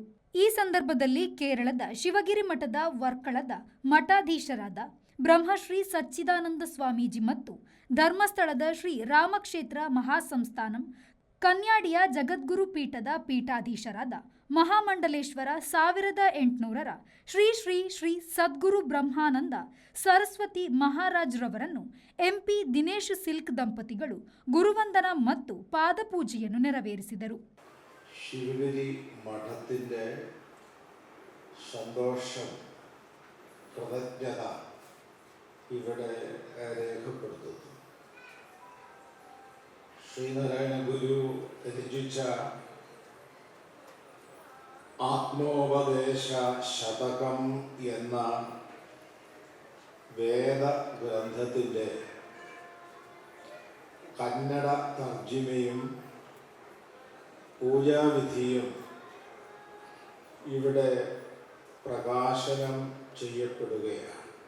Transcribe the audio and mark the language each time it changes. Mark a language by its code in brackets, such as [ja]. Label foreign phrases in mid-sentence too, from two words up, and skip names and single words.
[kn] ಈ ಸಂದರ್ಭದಲ್ಲಿ ಕೇರಳದ ಶಿವಗಿರಿ ಮಠದ ವರ್ಕಳದ ಮಠಾಧೀಶರಾದ ಬ್ರಹ್ಮಶ್ರೀ ಸಚ್ಚಿದಾನಂದ ಸ್ವಾಮೀಜಿ ಮತ್ತು ಧರ್ಮಸ್ಥಳದ ಶ್ರೀ ರಾಮಕ್ಷೇತ್ರ ಮಹಾಸಂಸ್ಥಾನಂ ಕನ್ಯಾಡಿಯ ಜಗದ್ಗುರು ಪೀಠದ ಪೀಠಾಧೀಶರಾದ ಮಹಾಮಂಡಲೇಶ್ವರ 1800ರ ಶ್ರೀ ಶ್ರೀ ಶ್ರೀ ಸದ್ಗುರು ಬ್ರಹ್ಮಾನಂದ ಸರಸ್ವತಿ ಮಹಾರಾಜ್ ರವರನ್ನು ಎಂಪಿ ದಿನೇಶ್ ಸಿಲ್ಕ್ ದಂಪತಿಗಳು ಗುರುವಂದನ ಮತ್ತು ಪಾದಪೂಜೆಯನ್ನು ನೆರವೇರಿಸಿದರು. [ml] ಶಿವಗಿರಿ ಮಠത്തിന്റെ സന്തോഷം കൃതജ്ഞത ഇവിടെ രേഖപ്പെടുത്തുന്നു. ശ്രീനാരായണ ഗുരു രചിച്ച ആത്മോപദേശ ശതകം എന്ന വേദഗ്രന്ഥത്തിന്റെ കന്നഡ തർജിമയും പൂജാവിധിയും ഇവിടെ പ്രകാശനം ചെയ്യപ്പെടുകയാണ്.